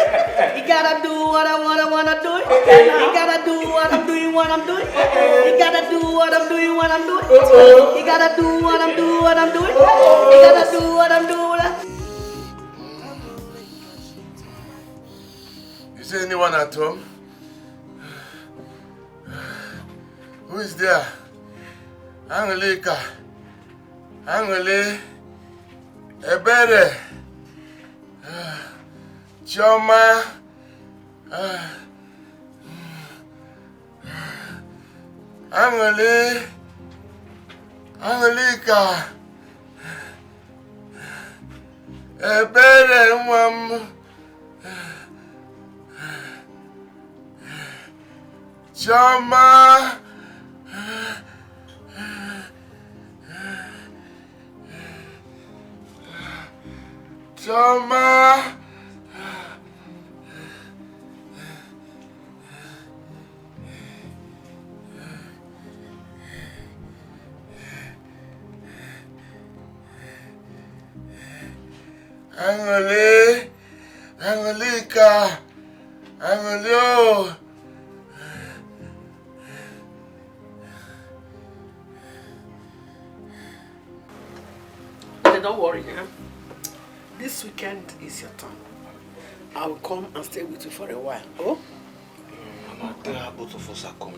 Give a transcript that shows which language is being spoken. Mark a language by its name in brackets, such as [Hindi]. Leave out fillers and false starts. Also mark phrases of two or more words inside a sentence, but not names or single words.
[English] You gotta do what I wanna do. You gotta do what I'm doing, You gotta do what I'm doing, You gotta do what I'm doing, You gotta do what I'm doing. Is there anyone at home? Who is there? Angelica. Angeli. Ebere. Chioma. Angeli. Angelica. [Igbo] Ebere nwam. [English] Chioma. Chioma. Angeli. Angelica. Angelio. Don't worry, huh? This weekend is your turn. I will come and stay with you for a while. Oh? Mama, both of us are coming.